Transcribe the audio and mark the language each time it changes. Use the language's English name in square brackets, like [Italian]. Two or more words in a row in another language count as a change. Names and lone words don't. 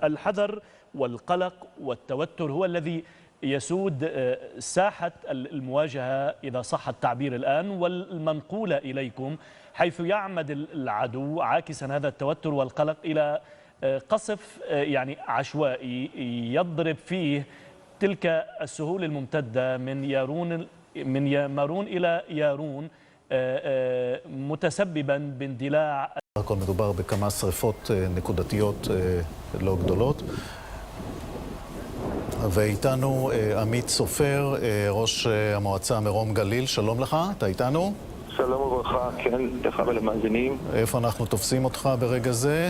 [Arabic] الحذر والقلق والتوتر هو الذي يسود ساحة المواجهة إذا صح التعبير الآن والمنقولة إليكم، حيث يعمد العدو عاكسا هذا التوتر والقلق إلى قصف يعني عشوائي يضرب فيه تلك السهول الممتدة من مارون إلى يارون، متسببا باندلاع. [Hebrew] הכל מדובר בכמה שריפות נקודתיות לא גדולות. ואיתנו עמית סופר, ראש המועצה מרום גליל. שלום לך, אתה איתנו? שלום וברכה, כן, לך ולמאזינים. איפה אנחנו תופסים אותך ברגע זה?